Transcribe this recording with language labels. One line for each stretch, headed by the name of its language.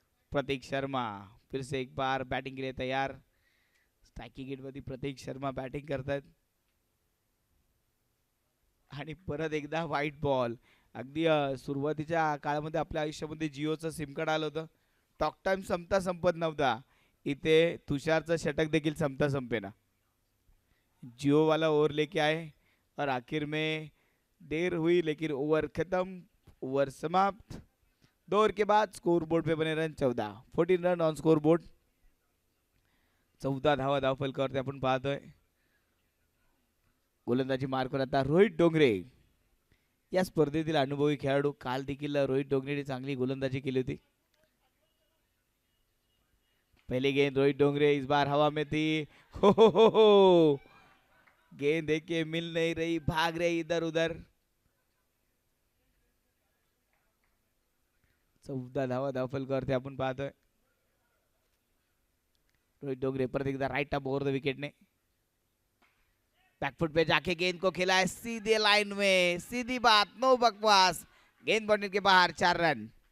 Hindi: प्रतीक शर्मा फिर से एक बार बैटिंग के लिए तैयार.
Marathi: स्ट्राइकिंग गेट मध्ये प्रतीक शर्मा बॅटिंग करतात. आणि परत एकदा व्हाईट बॉल. अगदी सुरुवातीच्या काळामध्ये आपल्या आयुष्यामध्ये जिओचं सिम कार्ड आलं होतं, टॉक टाइम संपता संपत नव्हता. इथे तुषारचं षटक देखील संपता संपेना.
Hindi: जियो वाला ओवर लेके आए और आखिर में देर हुई लेकिन ओवर खत्म, ओवर समाप्त. 2 ओवर के बाद स्कोर बोर्ड पे बने run 14, 14 run on score board.
Marathi: 14 धावा धावफलकावरती आपण पाहतोय. गोलंदाजी मार्कवर आता रोहित डोंगरे, या स्पर्धेतील अनुभवी खेळाडू. काल देखील रोहित डोंगरेने चांगली गोलंदाजी केली होती.
Hindi: पहली गेंद रोहित डोंगरे, इस बार हवा में थी. हो गेंद देखे मिल नहीं रही, भाग रही इधर उधर.
Marathi: 14 धावा धावफलकावरती आपण पाहतोय.
Hindi: रोहित डोंगरे
Marathi: परत एकदा
Hindi: right up over the wicket ने बैकफुट पे जाके गेंद को खेला है सीधे लाइन में, सीधी बात, नो बकवास. गेंद बाउंड्री के बाहर, 4 रन.